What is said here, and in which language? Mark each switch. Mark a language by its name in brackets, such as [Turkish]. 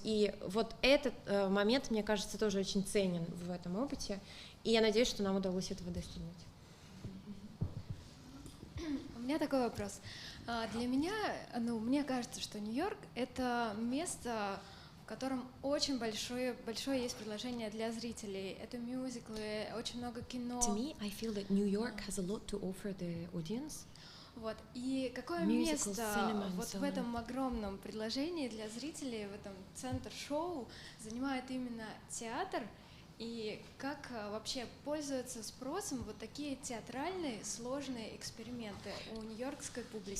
[Russian] И вот этот момент, мне кажется, тоже очень ценен в этом опыте, и я надеюсь, что нам удалось этого достигнуть. У меня такой вопрос. Для меня, мне кажется, что Нью-Йорк — это место, в котором очень большое есть предложение для зрителей. Это мюзиклы, очень много кино. [English] To me, I feel that New York has a lot to offer the audience. [Russian] Вот. И какое место вот в этом огромном предложении для зрителей, в этом центр шоу занимает именно театр, и как вообще пользуются спросом вот такие театральные сложные эксперименты у нью-йоркской публики?